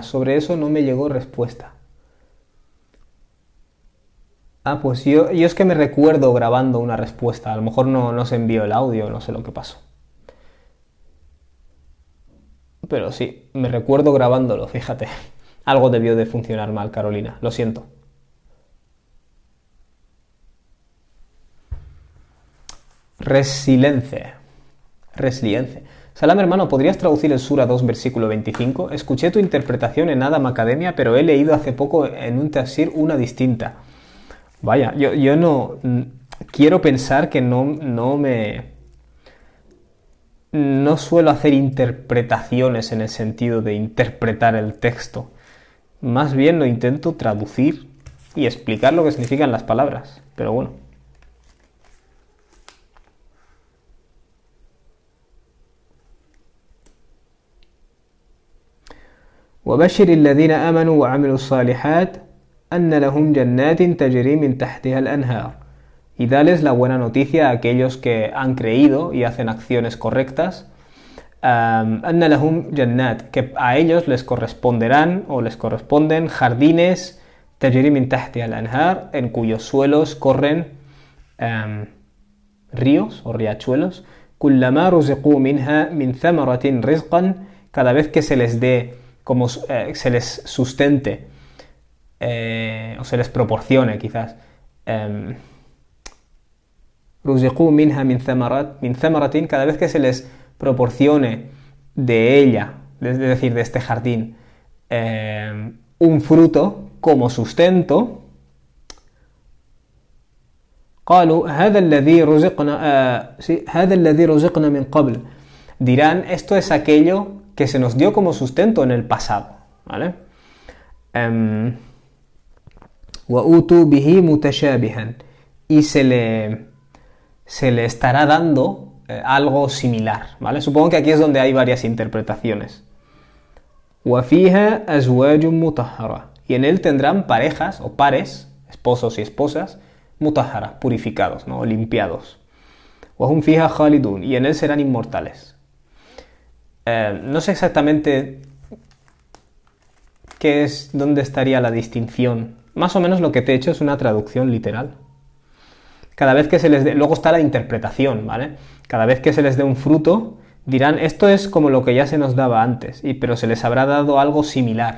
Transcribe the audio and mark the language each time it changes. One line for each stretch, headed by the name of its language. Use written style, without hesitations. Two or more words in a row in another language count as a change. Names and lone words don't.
Spanish: Sobre eso no me llegó respuesta. Pues yo es que me recuerdo grabando una respuesta. A lo mejor no se envió el audio, no sé lo que pasó. Pero sí, me recuerdo grabándolo, fíjate. Algo debió de funcionar mal, Carolina. Lo siento. Resilience. Salam, hermano, ¿podrías traducir el Sura 2, versículo 25? Escuché tu interpretación en Adam Academia, pero he leído hace poco en un tafsir una distinta. Vaya, yo no... Quiero pensar que no suelo hacer interpretaciones en el sentido de interpretar el texto. Más bien lo intento traducir y explicar lo que significan las palabras. Pero bueno.
Arabic: وبشر الذين آمنوا وعملوا الصالحات أن لهم جنات تجري من تحتها الأنهار.
Spanish: Y dales la buena noticia a aquellos que han creído y hacen acciones correctas.
Arabic: أن لهم جنات,
Spanish: que a ellos les corresponderán o les corresponden jardines
Arabic: تجري من تحتها الأنهار,
Spanish: en cuyos suelos corren ríos o riachuelos.
Arabic: كلما رزقوا منها من ثمرة رزقا,
Spanish: cada vez que se les dé, como se les sustente o se les proporcione quizás
Arabic: رزقوا منها من ثمرة,
Spanish: cada vez que se les proporcione de ella, es decir, de este jardín, un fruto como sustento,
Arabic: قالوا هذا الذي رزقنا من قبل,
Spanish: dirán, esto es aquello que se nos dio como sustento en el pasado, ¿vale?
Arabic: وَأُوتُوا بِهِ مُتَشَابِهًا,
Spanish: y se le estará dando algo similar, ¿vale? Supongo que aquí es donde hay varias interpretaciones.
Arabic: وَفِيهَا أَزْوَاجٌ مُطَهَّرَةٌ,
Spanish: y en él tendrán parejas o pares, esposos y esposas, mutahhara, purificados, ¿no? Limpiados.
Arabic: وَهُمْ فِيهَا خَالِدُونَ,
Spanish: y en él serán inmortales. No sé exactamente dónde estaría la distinción. Más o menos lo que te he hecho es una traducción literal. Cada vez que se les dé, luego está la interpretación, ¿vale? Cada vez que se les dé un fruto, dirán, esto es como lo que ya se nos daba antes, pero se les habrá dado algo similar.